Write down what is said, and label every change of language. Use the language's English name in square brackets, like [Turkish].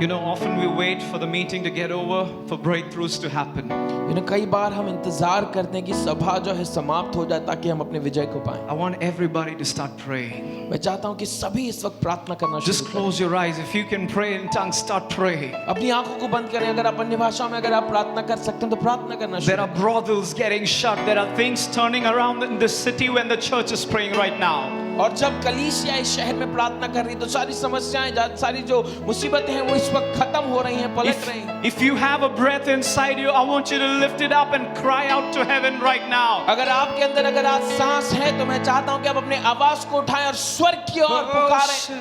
[English] You know, often we wait for the meeting to get over, for breakthroughs to happen. [Hindi] कई बार हम इंतजार करते हैं कि सभा जो है समाप्त हो जाए ताकि हम अपने विजय को पाएं। [English] I want everybody to start praying. [Hindi] मैं चाहता हूं कि सभी इस वक्त प्रार्थना करना [English] Just [Hindi] शुरू करें। [English] close your eyes. If you can pray in tongues, start praying. [Hindi] अपनी आंखों को बंद करें। अगर आप अन्य भाषाओं में अगर आप प्रार्थना कर सकते हैं तो प्रार्थना करना [English] There [Hindi] शुरू [English] are brothels getting shut. There are things turning around in this city when the church is praying right now. [Hindi] और जब कलीसिया इस शहर में प्रार्थना कर रही है तो सारी समस्याएं सारी जो मुसीबतें हैं वो इस वक्त खत्म हो रही हैं, पलट रही हैं। [English] If you have a breath inside you, I want you to lift it up and cry out to heaven right now. [Hindi] अगर आपके अंदर अगर आज सांस है तो मैं चाहता हूं कि आप अपने आवाज को उठाएं और स्वर्ग की ओर पुकारें।